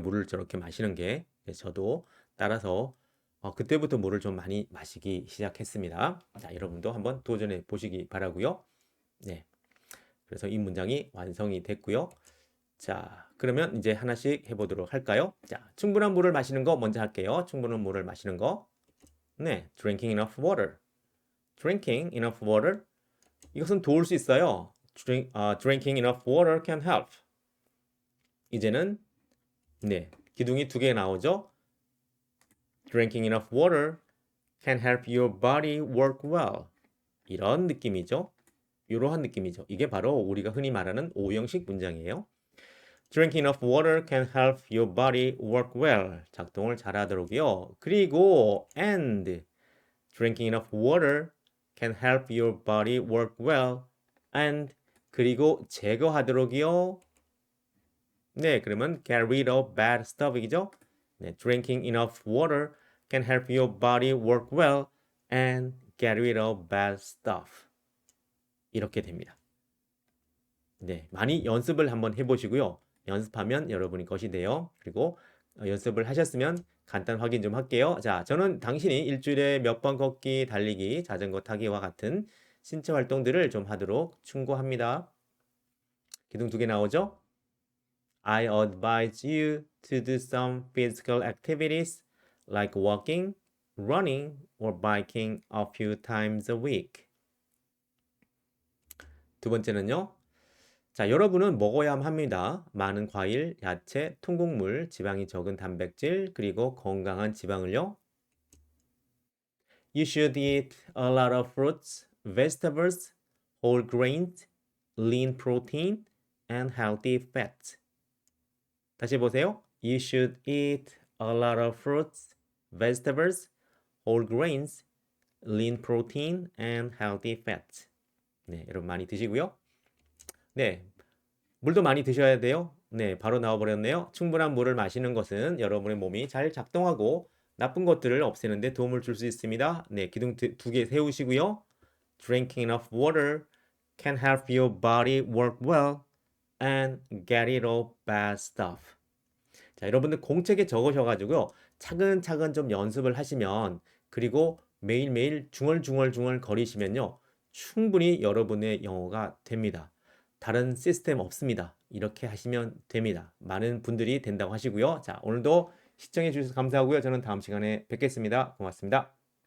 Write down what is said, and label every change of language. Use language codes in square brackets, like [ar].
[ko] 물을 저렇게 마시는 게. 그래서 저도 따라서 그때부터 물을 좀 많이 마시기 시작했습니다. 자, 여러분도 한번 도전해 보시기 바라고요. 네. 그래서 이 문장이 완성이 됐고요. 자, 그러면 이제 하나씩 해보도록 할까요? 자, 충분한 물을 마시는 거 먼저 할게요. 충분한 물을 마시는 거. [en] 네, drinking enough water. drinking enough water. [ko] 이것은 도울 수 있어요. [en] drinking enough water can help. [ko] 이제는 네, 기둥이 두 개 나오죠. [en] Drinking enough water can help your body work well. [ko] 이런 느낌이죠. 이러한 느낌이죠. 이게 바로 우리가 흔히 말하는 오형식 문장이에요. [en] Drinking enough water can help your body work well. [ko] 작동을 잘하도록요. 그리고 [en] and drinking enough water can help your body work well. [ko] and 그리고 제거하도록요. 네, [en] 그러면 get rid of bad stuff이죠. 네, drinking enough water can help your body work well and get rid of bad stuff. [ko] 이렇게 됩니다. 네, 많이 연습을 한번 해보시고요. 연습하면 여러분이 것이 돼요. 그리고 연습을 하셨으면 간단 확인 좀 할게요. 자, 저는 당신이 일주일에 몇 번 걷기, 달리기, 자전거 타기와 같은 신체 활동들을 좀 하도록 충고합니다. 기둥 두 개 나오죠? [en] I advise you to do some physical activities like walking, running, or biking a few times a week. [ko] 두 번째는요. 자, 여러분은 먹어야 합니다. 많은 과일, 야채, 통곡물, 지방이 적은 단백질, 그리고 건강한 지방을요. [en] You should eat a lot of fruits, vegetables, whole grains, lean protein, and healthy fats. [ko] 다시 보세요. [en] You should eat a lot of fruits, vegetables, whole grains, lean protein, and healthy fats. [ko] 네, 여러분 많이 드시고요. 네, 물도 많이 드셔야 돼요. 네, 바로 나와버렸네요. 충분한 물을 마시는 것은 여러분의 몸이 잘 작동하고 나쁜 것들을 없애는 데 도움을 줄 수 있습니다. 네, 기둥 두 개 세우시고요. [en] Drinking enough water can help your body work well and get rid of bad stuff. [ko] 자, 여러분들 공책에 적으셔가지고요. 차근차근 좀 연습을 하시면 그리고 매일매일 중얼중얼 거리시면요. 충분히 여러분의 영어가 됩니다. 다른 시스템 없습니다. 이렇게 하시면 됩니다. 많은 분들이 된다고 하시고요. 자, 오늘도 시청해 주셔서 감사하고요. 저는 다음 시간에 뵙겠습니다. 고맙습니다.